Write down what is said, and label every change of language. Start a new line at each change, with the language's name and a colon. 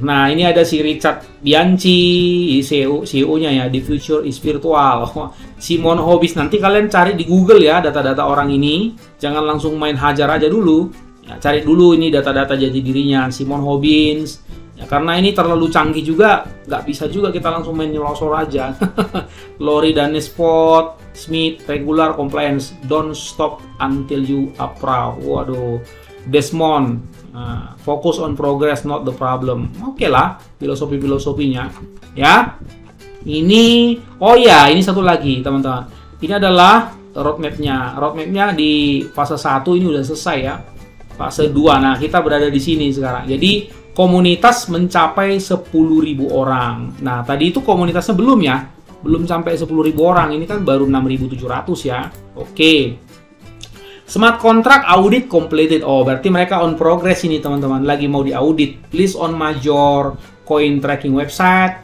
Indonesian: Nah, ini ada si Richard Bianchi, CEO-nya ya,
English: The Future is Virtual.
Indonesian: Simon Hobbs, nanti kalian cari di Google ya data-data orang ini. Jangan langsung main hajar aja dulu. Ya, cari dulu ini data-data jati dirinya Simon Hobbs. Ya, karena ini terlalu canggih juga, nggak bisa juga kita langsung main nyelosor aja.
English: Lori Danespot, Smith, regular compliance, don't stop until you are proud. Waduh, Desmond, focus on progress, not the problem.
Indonesian: Oke lah, filosofinya. Ya, ini, oh ya, ini satu lagi teman-teman. Ini adalah roadmapnya. Roadmapnya di fase 1 ini udah selesai ya. Fase 2, nah kita berada di sini sekarang. Jadi komunitas mencapai 10.000 orang. Nah, tadi itu komunitasnya belum ya. Belum sampai 10.000 orang. Ini kan baru 6.700 ya. Oke.
English: Smart contract audit completed. Oh,
Indonesian: berarti mereka
English: on progress
Indonesian: ini teman-teman. Lagi mau diaudit.
English: List on major coin tracking website.